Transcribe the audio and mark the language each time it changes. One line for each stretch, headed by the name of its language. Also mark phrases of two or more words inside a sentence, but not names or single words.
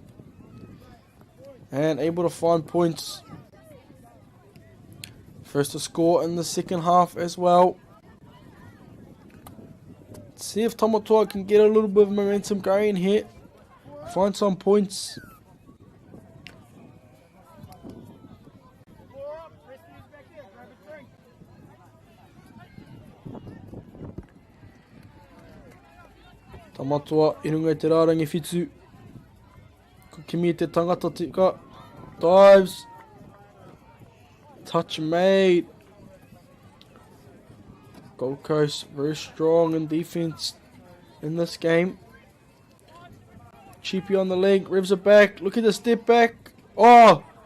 English: And able to find points. First to score in the second half as well. See if Tamatoa can get a little bit of momentum going here. Find some points.
Māori: Tamatoa I runga I te rārangi whitu. Ko kimi te tangata tika.
English: Dives. Touch made. Gold Coast very strong in defense in this game. Cheapy on the leg, revs it back. Look at the step back. Oh!